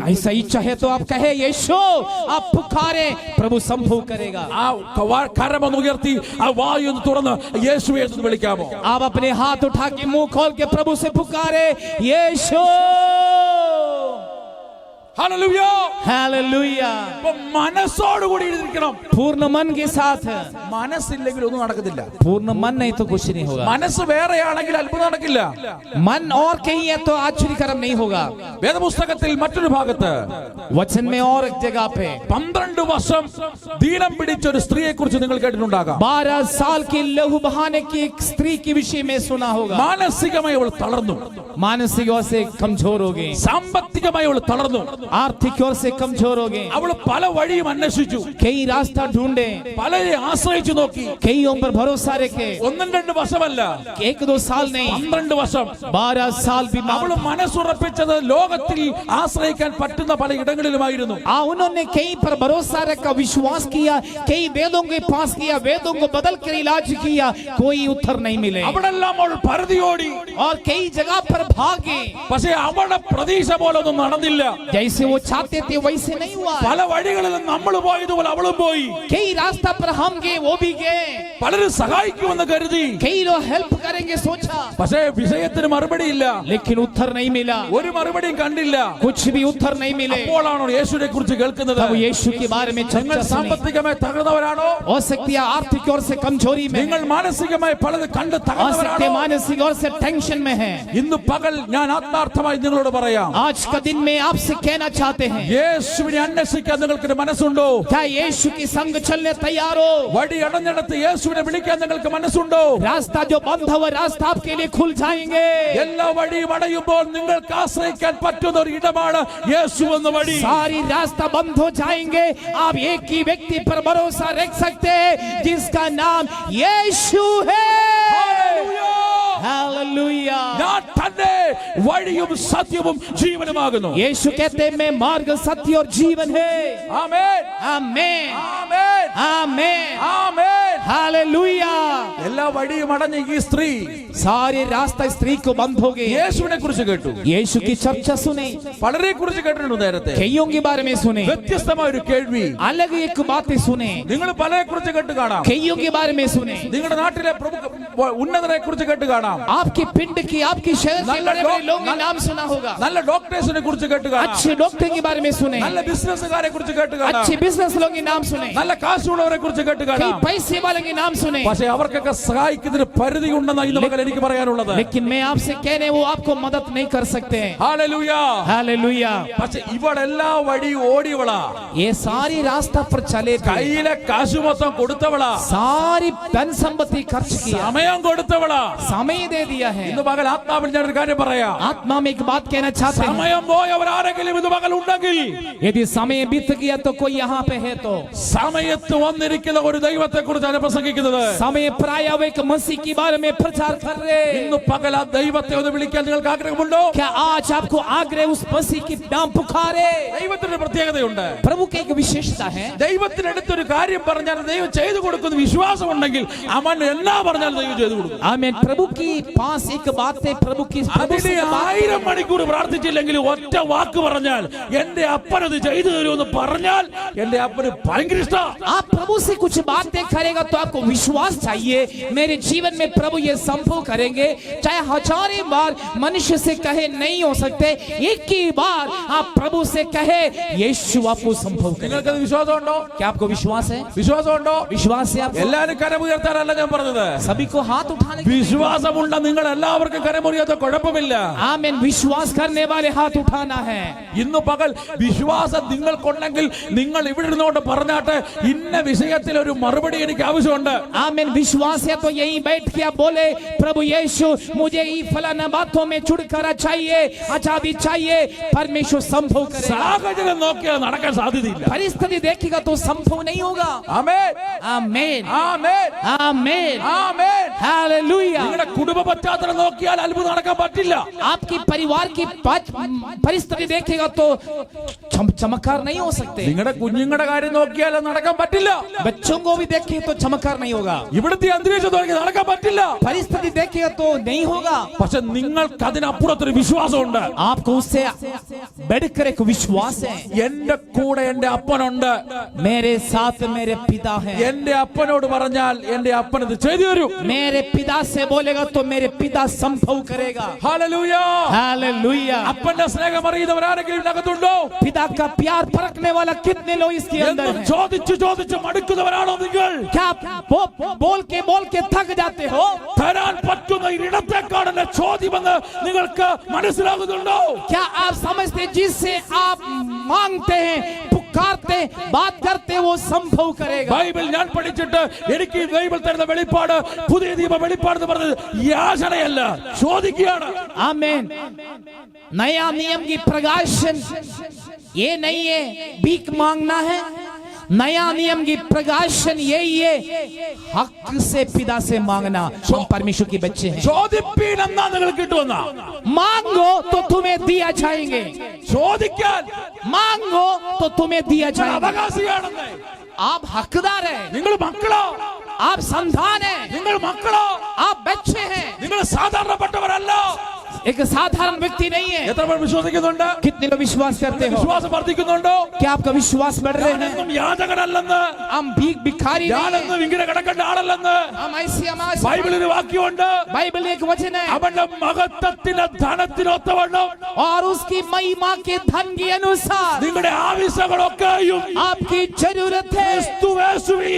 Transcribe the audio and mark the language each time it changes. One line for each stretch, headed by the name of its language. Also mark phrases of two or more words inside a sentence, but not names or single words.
Hindi: ऐसा इच्छा है तो आप कहे यीशु, आप पुकारे, प्रभु संभव करेगा.
Malayalam: ആ കരമൊന്ന് ഉയർത്തി ആ വായു ഒന്ന് തുറന്ന് യേശു എന്ന് വിളിക്കാമോ?
Hindi: आप अपने हाथ उठा के मुंह खोल के प्रभु से पुकारे यीशु. Hallelujah. हालेलुया.
Malayalam: അപ്പൊ മനസ്സോടുകൂടി ഇരിക്കണം.
Hindi: पूर्ण मन के साथ.
Malayalam: മനസ്സില്ലെങ്കിൽ ഒന്നും നടക്കത്തില്ല.
Hindi: पूर्ण मन नहीं तो कुछ नहीं होगा.
Malayalam: മനസ്സ് വേറെയാണെങ്കിൽ അത്ഭുതം നടക്കില്ല.
Hindi: मन और कहीं है तो आश्चर्यकर्म नहीं होगा.
Malayalam: വേദപുസ്തകത്തിൽ മറ്റൊരു ഭാഗത്ത്
Hindi: वचन में और एक जगह पे
Malayalam: 12 വർഷം ദീനം പിടിച്ച ഒരു സ്ത്രീയെ കുറിച്ച് നിങ്ങൾ കേട്ടിട്ടുണ്ടാകാം.
Hindi: 12 साल की लहू बहाने की एक स्त्री के विषय में सुना होगा.
Malayalam: മാനസികമായി അവൾ തളർന്നു,
Hindi: मानसिक से कमजोर हो गई,
Malayalam: സാമ്പത്തികമായി അവൾ തളർന്നു,
Hindi: आर्थिक ओर से कमजोर हो गए,
Malayalam: അവൾ പല വഴിയും അന്വേഷിച്ചു,
Hindi: कई रास्ता ढूंढे,
Malayalam: പലരെ ആശ്രയിച്ചു നോക്കി.
Hindi: कईयों पर भरोसा रखे,
Malayalam: ഒന്നും രണ്ട് വർഷമല്ല,
Hindi: 1-2 साल नहीं,
Malayalam: 12 വർഷം
Hindi: 12 साल बीमार.
Malayalam: അവൾ മനസ്സുറപ്പിച്ചത് ലോകത്തിൽ ആശ്രയിക്കാൻ പറ്റുന്ന പല ഇടങ്ങളിലുമായിരുന്നു.
Hindi: उन्होंने कई पर भरोसा रखा, विश्वास किया, कई वेदों के पास किया, वेदों को बदल कर इलाज किया, कोई उत्तर नहीं मिले.
Malayalam: അവിടെല്ലാം അവൾ പരതിയോടി,
Hindi: और कई जगह पर भागे,
Malayalam: പക്ഷേ അവളുടെ പ്രതീക്ഷ പോലൊന്നും നടന്നില്ല.
Hindi: जैसे वो चाहते थे वैसे नहीं हुआ.
Malayalam: പല വഴികളിലും നമ്മൾ പോയതുപോലെ അവളും പോയി.
Hindi: कई रास्ता पर हम गए, वो भी गए,
Malayalam: പലരും സഹായിക്കുമെന്ന് കരുതി,
Hindi: कई लोग हेल्प करेंगे सोचा,
Malayalam: പക്ഷേ വിഷയത്തിന് മറുപടിയില്ല,
Hindi: लेकिन उत्तर नहीं मिला,
Malayalam: ഒരു മറുപടിയും കണ്ടില്ല.
Hindi: कुछ भी उत्तर नहीं मिले.
Malayalam: അപ്പോഴാണോ യേശുവിനെ കുറിച്ച് കേൾക്കുന്നത്?
Hindi: तब यीशु के बारे में
Malayalam: നിങ്ങൾ
Hindi: चर्चा सुनी.
Malayalam: സാമ്പത്തികമായി തകർന്നവരാണോ?
Hindi: हो सकती है आर्थिक ओर से कमजोरी में,
Malayalam: നിങ്ങൾ മാനസികമായി പലത് കണ്ട്
Hindi: हो सकते
Malayalam: തകർന്നവരാണോ?
Hindi: मानसिक ओर से टेंशन में है.
Malayalam: ഇന്ന് പകൽ ഞാൻ ആത്മാർത്ഥമായി നിങ്ങളോട് പറയാം,
Hindi: आज का दिन में आपसे कहना चाहते हैं,
Malayalam: യേശുവിനെ അന്വേഷിക്കാൻ നിങ്ങൾക്കൊരു മനസ്സുണ്ടോ?
Hindi: क्या यीशु की संग चलने तैयार हो?
Malayalam: വഴി അടഞ്ഞിടത്ത് യേശുവിനെ വിളിക്കാൻ നിങ്ങൾക്ക് മനസ്സുണ്ടോ?
Hindi: रास्ता जो बंद हुआ रास्ता आपके लिए खुल जाएंगे.
Malayalam: എല്ലാ വഴിയും അടയുമ്പോൾ നിങ്ങൾക്ക് ആശ്രയിക്കാൻ പറ്റുന്ന ഒരു ഇടമാണ് യേശു എന്ന വഴി.
Hindi: सारी रास्ता बंद हो जाएंगे, आप एक ही व्यक्ति पर भरोसा रख सकते हैं जिसका नाम यीशु है. हालेलुया.
Malayalam: ഞാൻ തന്നെ വഴിയും സത്യവും ജീവനുമാകുന്നു.
Hindi: यीशु कहते हैं मैं मार्ग सत्य और जीवन है.
Malayalam: ആമേൻ,
Hindi: आमेन,
Malayalam: ആമേൻ,
Hindi: आमेन,
Malayalam: ആമേൻ.
Hindi: हालेलुया.
Malayalam: എല്ലാ വഴിയും അടഞ്ഞ ഈ സ്ത്രീ
Hindi: सारे रास्ता स्त्री को बंद हो गए.
Malayalam: യേശുവിനെ കുറിച്ച് കേട്ടു,
Hindi: यीशु की चर्चा सुने,
Malayalam: പലരെ കുറിച്ച് കേട്ടിട്ടുണ്ട് നേരത്തെ.
Hindi: कईयों के बारे में सुने,
Malayalam: വ്യത്യസ്തമായ ഒരു കേൾവി.
Hindi: अलग एक बातें सुने,
Malayalam: നിങ്ങൾ പലരെ കുറിച്ച് കേട്ട് കാണാം.
Hindi: कईयों के बारे में सुने.
Malayalam: നിങ്ങളുടെ നാട്ടിലെ പ്രമുഖ ഉന്നതരെ കുറിച്ച് കേട്ട് കാണാം.
Hindi: आपके पिंड की, आपकी शहर के बड़े बड़े लोगों का नाम सुना होगा.
Malayalam: നല്ല ഡോക്ടേഴ്സിനെ കുറിച്ച് കേട്ട് കാണാം.
Hindi: अच्छे डॉक्टर के बारे में सुने,
Malayalam: നല്ല ബിസിനസ്സുകാരെ കുറിച്ച് കേട്ട് കാണാം.
Hindi: अच्छे बिजनेस लोगों के नाम सुने,
Malayalam: നല്ല കാശുള്ളവരെ കുറിച്ച് കേട്ട്
Hindi: कई
Malayalam: കാണാം.
Hindi: पैसे वाले के नाम सुने.
Malayalam: പക്ഷേ അവർക്കൊക്കെ സഹായിക്കുന്നതിന് പരിധി ഉണ്ടെന്ന് ഇന്ന് മകൻ എനിക്ക് പറയാനുള്ളത്.
Hindi: लेकिन मैं आपसे कहने वो आपको मदद नहीं कर सकते.
Malayalam: ഹല്ലേലൂയ.
Hindi: हालेलुया.
Malayalam: പക്ഷേ ഇവളെല്ലാ വഴി ഓടിയവളാ,
Hindi: ये सारी रास्ता पर चले थे,
Malayalam: കയ്യിലെ കാശ് മൊത്തം കൊടുത്തവളാ,
Hindi: सारी धन संपत्ति खर्च किया,
Malayalam: സമയം കൊടുത്തവളാ.
Hindi: समय दे दिया है.
Malayalam: ഇന്ന് പകൽ ആത്മാവിൽ ഞാനൊരു കാര്യം പറയാം.
Hindi: आत्मा में एक बात कहना चाहते हैं,
Malayalam: സമയം പോയവർ ആരെങ്കിലും ഇന്ന് പകൽ ഉണ്ടെങ്കിൽ,
Hindi: यदि समय बीत गया तो कोई यहाँ पे है तो
Malayalam: സമയത്ത് വന്നിരിക്കുന്ന ഒരു ദൈവത്തെ കുറിച്ചാണ് പ്രസംഗിക്കുന്നത്.
Hindi: समय प्राय एक मसीह के बारे में प्रचार कर रहे.
Malayalam: ഇന്ന് പകൽ ആ ദൈവത്തെ ഒന്ന് വിളിക്കാൻ നിങ്ങൾക്ക് ആഗ്രഹമുണ്ടോ?
Hindi: क्या आज आपको आग्रह उस मसीह की नाम पुकारे?
Malayalam: ദൈവത്തിന്റെ പ്രത്യേകതയുണ്ട്.
Hindi: प्रभु की एक विशेषता है,
Malayalam: ദൈവത്തിനടുത്തൊരു കാര്യം പറഞ്ഞാൽ ദൈവം ചെയ്തു കൊടുക്കുന്ന വിശ്വാസം ഉണ്ടെങ്കിൽ അവൻ എന്നാ പറഞ്ഞാൽ ദൈവം ചെയ്തു കൊടുക്കും.
Hindi: आमीन. प्रभु की पास एक बात है, प्रभु की
Malayalam: അതിന് 1000 മണിക്കൂർ പ്രാർത്ഥിച്ചില്ലെങ്കിൽ ഒറ്റ വാക്ക് പറഞ്ഞാൽ എന്റെ അപ്പനത് ചെയ്തു തരുമെന്ന് പറഞ്ഞാൽ എന്റെ അപ്പന് ഭയങ്കര ഇഷ്ടം.
Hindi: आप प्रभु से कुछ बातें करेगा तो आपको विश्वास चाहिए मेरे जीवन में प्रभु ये संभव करेंगे. चाहे हजारों बार मनुष्य से कहे नहीं हो सकते, एक ही बार आप प्रभु से कहे यीशु आपको संभव करेगा.
Malayalam: നിങ്ങൾക്കത് വിശ്വാസമുണ്ടോ?
Hindi: क्या आपको विश्वास है?
Malayalam: വിശ്വാസമുണ്ടോ?
Hindi: विश्वास है आपको?
Malayalam: എല്ലാവരും കരമുയർത്താനല്ല ഞാൻ പറഞ്ഞത്.
Hindi: सभी को हाथ उठाने की.
Malayalam: വിശ്വാസമുള്ള നിങ്ങൾ എല്ലാവർക്കും കരമുറിയാത്ത കുഴപ്പമില്ല.
Hindi: आमीन. विश्वास करने वाले हाथ उठाना है.
Malayalam: ഇന്ന് പകൽ വിശ്വാസം നിങ്ങൾക്കുണ്ടെങ്കിൽ നിങ്ങൾ ഇവിടെ ഇരുന്നോണ്ട് പറഞ്ഞാട്ടെ, ഇന്ന വിഷയത്തിൽ ഒരു മറുപടി എനിക്ക് ആവശ്യമുണ്ട്.
Hindi: आमीन. विश्वास है तो यही बैठ के आप बोले प्रभु यीशु मुझे ये फलाना बातों में छुटकारा चाहिए, आजादी चाहिए. परमेश्वर संभव करेगा.
Malayalam: സാഹചര്യം നോക്കിയാൽ നടക്കാൻ സാധ്യതയില്ല.
Hindi: परिस्थिति देखेगा तो संभव नहीं होगा.
Malayalam: ആമേൻ,
Hindi: आमीन,
Malayalam: ആമേൻ,
Hindi: आमीन,
Malayalam: ആമേൻ.
Hindi: हालेलुया.
Malayalam: നിങ്ങളുടെ കുടുംബ പശ്ചാത്തലം നോക്കിയാൽ അത്ഭുതം നടക്കാൻ പറ്റില്ല.
Hindi: आपकी परिवार की परिस्थिति देखेगा तो चमत्कार नहीं हो सकते.
Malayalam: നിങ്ങളുടെ കുഞ്ഞുങ്ങളുടെ കാര്യം നോക്കിയാൽ അത് നടക്കാൻ പറ്റില്ല.
Hindi: बच्चों को भी देखे तो चमत्कार नहीं होगा.
Malayalam: ഇവിടുത്തെ അന്തരീക്ഷം നോക്കി നടക്കാൻ പറ്റില്ല.
Hindi: परिस्थिति देखेगा तो नहीं होगा.
Malayalam: പക്ഷെ നിങ്ങൾക്ക് അതിനപ്പുറത്തൊരു വിശ്വാസമുണ്ട്.
Hindi: आपको उससे बढ़कर एक विश्वास है.
Malayalam: എന്റെ കൂടെ എന്റെ അപ്പനുണ്ട്.
Hindi: मेरे साथ मेरे पिता हैं.
Malayalam: എന്റെ അപ്പനോട് പറഞ്ഞാൽ എന്റെ അപ്പൻ ഇത് ചെയ്തു തരും.
Hindi: मेरे पिता से बोलेगा तो मेरे पिता संभव करेगा.
Malayalam: ഹല്ലേലൂയ.
Hindi: हालेलुया.
Malayalam: അപ്പന്റെ സ്നേഹം അറിയുന്നവരാരെങ്കിലും ഇതിനകത്തുണ്ടോ?
Hindi: पिता का प्यार परखने वाला कितने लोग इसके अंदर
Malayalam: എന്നും
Hindi: हैं?
Malayalam: ചോദിച്ചു ചോദിച്ചു മടുക്കുന്നവരാണോ നിങ്ങൾ?
Hindi: क्या बोल के थक जाते हो?
Malayalam: തരാൻ പറ്റുന്ന ഇടത്തെക്കാളുള്ള ചോദ്യമെന്ന് നിങ്ങൾക്ക് മനസ്സിലാകുന്നുണ്ടോ?
Hindi: क्या आप समझते जिससे आप मांगते हैं, पुकारते हैं, बात करते हैं, वो संभव करेगा.
Malayalam: ബൈബിൾ ഞാൻ പഠിച്ചിട്ട് എനിക്ക് ബൈബിൾ തരുന്ന വെളിപ്പാട്, പുതിയ നിയമ വെളിപ്പാട് എന്ന് പറഞ്ഞത് യാചനയല്ല, ചോദിക്കുകയാണ്.
Hindi: आमीन. नया नियम की प्रकाशन ये नहीं है भीख मांगना है। नया नियम की प्रकाशन यही है, हक से पिता से मांगना। हम परमेश्वर के बच्चे हैं।
Malayalam: ചോദിപ്പീൻ എന്നാ നിങ്ങൾക്ക് കിട്ടുമെന്നാ.
Hindi: मांगो तो तुम्हें दिया जाएंगे,
Malayalam: ചോദിക്കാൻ
Hindi: मांगो तो तुम्हें दिया जाएगा।
Malayalam: അവകാശിയാണെന്നേ.
Hindi: आप हकदार हैं,
Malayalam: നിങ്ങൾ മക്കളോ,
Hindi: आप संतान हैं,
Malayalam: നിങ്ങൾ മക്കളോ,
Hindi: आप बच्चे हैं,
Malayalam: നിങ്ങൾ സാധാരണപ്പെട്ടവരല്ല.
Hindi: एक साधारण व्यक्ति नहीं है।
Malayalam: എത്ര പേർ വിശ്വസിക്കുന്നുണ്ട്?
Hindi: कितने लोग विश्वास करते हो?
Malayalam: വിശ്വാസം വർദ്ധിക്കുന്നുണ്ടോ?
Hindi: क्या आपका विश्वास बढ़ रहे हैं?
Malayalam: ഞാനെന്നും യാചകനല്ലെന്ന്,
Hindi: हम भीख भिखारी नहीं हैं।
Malayalam: ഞാനെന്നും ഇങ്ങനെ കിടക്കേണ്ട ആളല്ലെന്ന്
Hindi: हम ऐसी हमारे
Malayalam: ബൈബിളിൽ ഒരു വാക്യമുണ്ട്.
Hindi: बाइबल एक वचन है,
Malayalam: അവന്റെ മഹത്വത്തിന്റെ ധനത്തിനൊത്തവണ്ണം
Hindi: और उसकी महिमा के धन के अनुसार
Malayalam: നിങ്ങളുടെ ആവശ്യങ്ങളൊക്കെയും
Hindi: आपकी जरूरत है
Malayalam: ക്രിസ്തുയേശുവിൽ